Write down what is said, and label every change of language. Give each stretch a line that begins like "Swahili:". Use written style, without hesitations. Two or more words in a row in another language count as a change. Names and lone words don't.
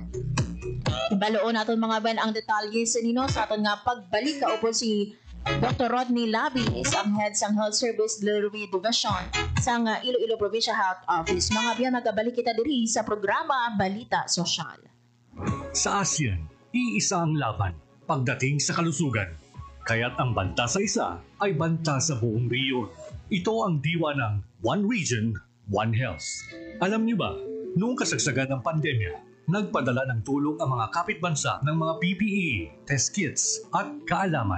Hiligaynon: Ibaloon naton mga biyan ang detalye sa nino sa aton nga pagbalik kaupo si Dr. Rodney Labis, ang head sang Health Service Delivery Division sa Iloilo Provincial Health Office. Mga biyan, magabalik kita diri sa programa Balita Sosyal.
Filipino: Sa ASEAN, iisa ang laban pagdating sa kalusugan. Kaya't ang banta sa isa ay banta sa buong rehiyon. Ito ang diwa ng One Region, One Health. Alam niyo ba, noong kasagsagan ng pandemya, nagpadala ng tulong ang mga kapitbansa ng mga PPE,
English: test kits
Filipino: at kaalaman.